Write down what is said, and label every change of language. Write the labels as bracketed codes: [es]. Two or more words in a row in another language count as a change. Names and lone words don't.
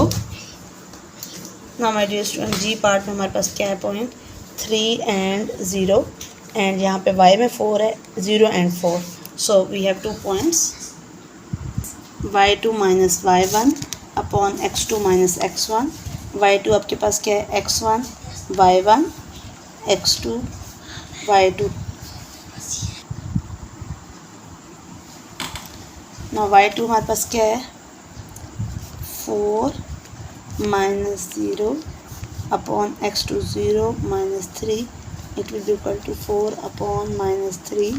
[en] Now my dear student, [hi] जी पार्ट में हमारे पास क्या है, [en] point 3 and 0 and [hi] यहाँ पे y में 4 है, 0 एंड 4। [en] So we have 2 points, y2 minus y1 upon x2 minus x1. [hi] y2 आपके पास क्या है, x1 y1 x2 y2। ना y2 हमारे पास क्या है, [en] 4 minus 0 upon x2 0 minus 3, it will be equal to 4 upon minus 3.